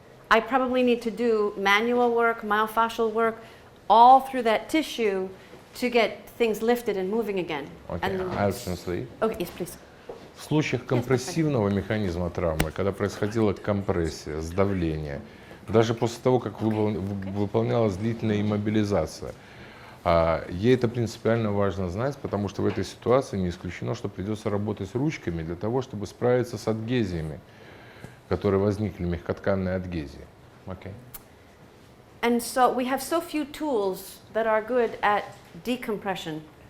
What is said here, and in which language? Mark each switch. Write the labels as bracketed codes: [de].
[en] I probably need to do manual work, myofascial work, all through that tissue to get things lifted and moving again. Okay, I'll translate. Okay, yes, please. [ru] В случаях компрессивного механизма травмы, когда происходила компрессия, сдавление, даже после того, как выполнялась длительная иммобилизация, ей это принципиально важно знать, потому что в этой ситуации не исключено, что придется работать с ручками для того, чтобы справиться с адгезиями, которые возникли, мягкотканные адгезии. [en] Okay. And so we have so few tools that are good at decompression.